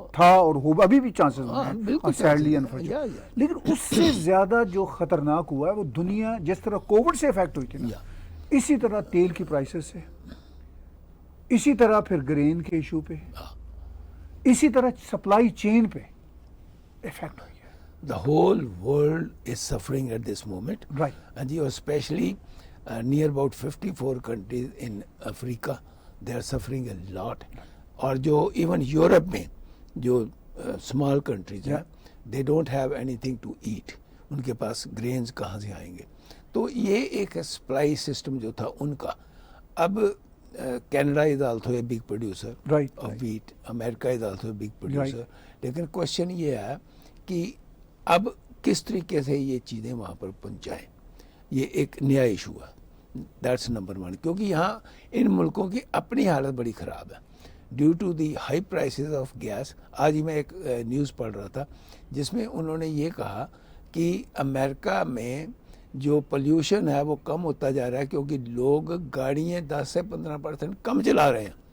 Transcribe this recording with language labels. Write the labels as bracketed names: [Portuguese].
[Urdu] تھا اور ابھی بھی چانسز ہیں [English] Sadly unfortunately. [Urdu] لیکن اس سے زیادہ جو خطرناک ہوا ہے وہ دنیا جس طرح کووڈ سے افیکٹ ہوئی تھی نا، اسی طرح تیل کی پرائسز سے، اسی طرح پھر گرین کے ایشو پہ، اسی طرح سپلائی چین پہ افیکٹ ہوئی ہے. [English] The whole world is suffering at this moment. Right. And especially near about 54 countries in Africa, they are suffering a lot. [Urdu] اور جو ایون یورپ میں جو [English] small countries [Urdu] ہیں, [English] they don't have anything to eat. [Urdu] ان کے پاس Greens کہاں سے آئیں گے؟ تو یہ ایک سپلائی سسٹم جو تھا ان کا. اب [English] Canada is also a big producer of wheat, امریکہ is also a big producer. [Urdu] لیکن کوشچن یہ ہے کہ اب کس طریقے سے یہ چیزیں وہاں پر پہنچائیں، یہ ایک نیا ایشو ہے. [English] That's number 1. [Urdu] کیونکہ یہاں ان ملکوں کی اپنی حالت بڑی خراب ہے [English] Due to the high prices of gas. [Urdu] آج ہی میں ایک نیوز پڑھ رہا تھا جس میں انہوں نے یہ کہا کہ امریکہ میں جو پلیوشن ہے وہ کم ہوتا جا رہا ہے کیونکہ لوگ گاڑیاں 10 سے 15% کم چلا رہے ہیں.